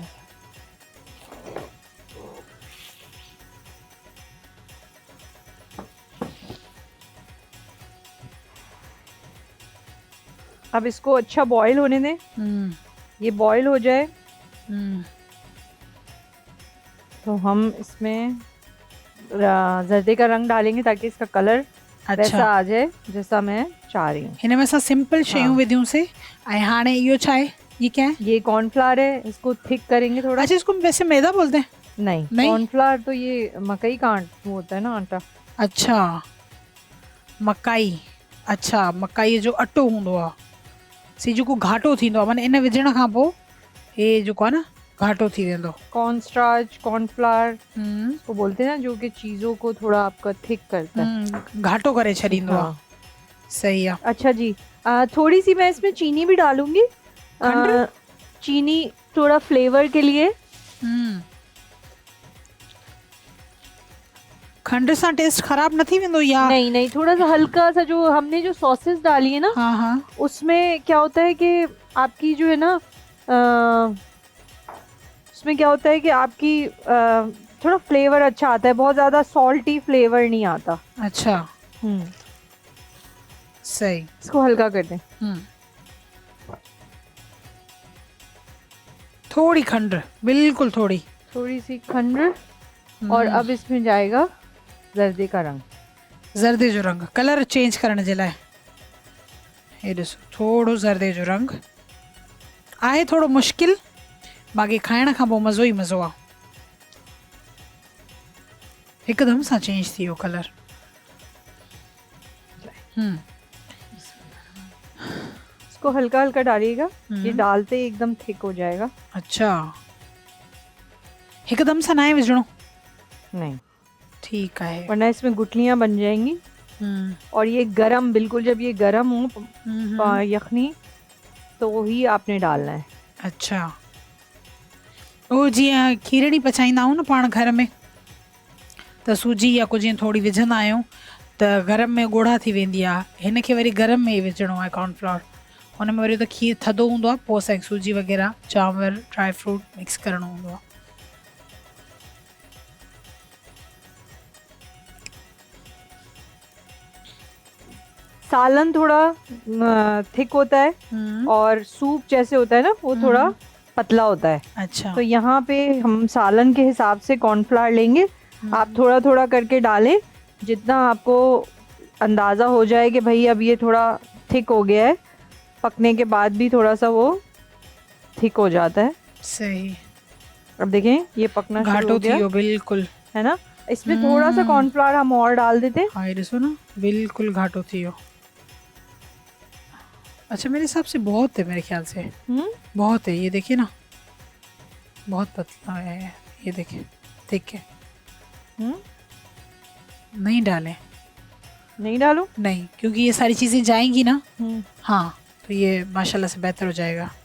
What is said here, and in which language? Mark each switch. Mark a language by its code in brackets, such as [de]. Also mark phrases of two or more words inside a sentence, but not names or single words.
[ur] اب اس کو اچھا بوائل ہونے دیں. یہ بوائل ہو جائے تو ہم اس میں زردے کا رنگ ڈالیں گے، تاکہ اس کا کلر ویسا अच्छा آ جائے جیسا میں چاہ رہی ہوں. [sd] हिन में असां सिंपल शयूं हाँ। विधियूंसीं ऐं हाणे इहो छा आहे, [ur] یہ کیا ہے? یہ کارن فلاور ہے، اس کو تھک کریں گے تھوڑا. اچھا اس کو ویسے میدہ بولتے ہیں? नहीं, नहीं? کارن فلاور تو یہ مکئی کا وہ ہوتا ہے نا، آٹا. اچھا مکائی. [sd] अच्छा मकाई जो अटो हूंदो आहे, सी जेको घाटो थींदो आहे, माना इन विझण खां पोइ हे जेको आहे न घाटो थी वेंदो। [en] corn starch, [ur] کارن فلاور اس کو بولتے ہیں نا، جو کہ چیزوں کو تھوڑا آپ کا تھک کرتا ہے, [sd] घाटो करे छॾींदो आहे। हाँ। सही आहे। [ur] اچھا جی، تھوڑی سی میں اس میں چینی بھی ڈالوں گی. [sd] खंड? [ur] چینی تھوڑا فلیور کے لیے. [sd] खंड सां टेस्ट ख़राब न थी वेंदो या? [ur] نہیں نہیں، تھوڑا سا ہلکا سا، جو ہم نے جو ساسز ڈالی ہے نا, ہاں ہاں اس میں کیا ہوتا ہے کہ آپ کی جو ہے نا، اس میں کیا ہوتا ہے کہ آپ کی تھوڑا فلیور اچھا آتا ہے، بہت زیادہ [en] salty flavour [ur] نہیں آتا. اچھا صحیح. اس کو ہلکا کر دیں. [sd] थोड़ी खंड, बिल्कुल थोड़ी [ur] تھوڑی سی کھنڈ. اور اب اس میں جائے گا زردے کا رنگ, [sd] जर्दे जो रंग, [en] colour change [sd] करण जे लाइ। हे ॾिसो थोड़ो जर्दे जो रंग आहे, थोड़ो मुश्किल, बाक़ी खाइण खां पोइ मज़ो ई मज़ो आहे। हिकदमि सां चेंज थी वियो कलर। [ur] اس کو ہلکا ہلکا ڈالیے گا، یہ ڈالتے ہی ایکدم تھک ہو جائے گا. [sd] अच्छा हिकदमि सां न आहे विझणो? [ur] नहीं, ٹھیک ہے. ورنہ اس میں گٹھلیاں بن جائیں گی۔ اور یہ گرم، بالکل جب یہ گرم ہو یخنی، تو ہی آپ نے ڈالنا ہے. [sd] अच्छा ओ जीअं खीरणी पचाईंदा आहियूं न पाण घर में, त सूजी या कुझु जीअं थोरी विझंदा आहियूं त गरम में ॻोढ़ा थी वेंदी आहे, हिन खे वरी गरम में ई विझणो आहे कॉर्नफ्लोर। हुन में वरी त खीर थधो हूंदो आहे, पोइ असांखे सूजी वग़ैरह चांवर [en] dry fruit [sd] मिक्स करणो हूंदो आहे। [ur] سالن تھوڑا تھک ہوتا ہے اور سوپ جیسے ہوتا ہے نا، وہ تھوڑا پتلا ہوتا ہے. अच्छा تو یہاں پہ ہم سالن کے حساب سے کارن فلاور لیں گے. آپ تھوڑا تھوڑا کر کے ڈالیں، جتنا آپ کو اندازہ ہو جائے کہ بھائی اب یہ تھوڑا تھک ہو گیا ہے، پکنے کے بعد بھی تھوڑا سا وہ تھک ہو جاتا ہے. सही। اب دیکھیں یہ پکنا شروع [sd] घाटो [ur] हो [sd] थी [ur] गया [sd] वियो बिल्कुल, [ur] ہے نا. اس میں تھوڑا سا کارن فلاور ہم اور ڈال دیتے ہیں. [sd] हाँ ये ॾिसो न बिल्कुल घाटो थी वियो। [ur] اچھا میرے حساب سے بہت ہے، میرے خیال سے بہت ہے. یہ دیکھیے نا بہت پتلا ہے، یہ دیکھیے ٹھیک ہے. نہیں ڈالیں? نہیں ڈالوں? نہیں، کیونکہ یہ ساری چیزیں جائیں گی نا۔ ہاں تو یہ ماشاءاللہ سے بہتر ہو جائے گا.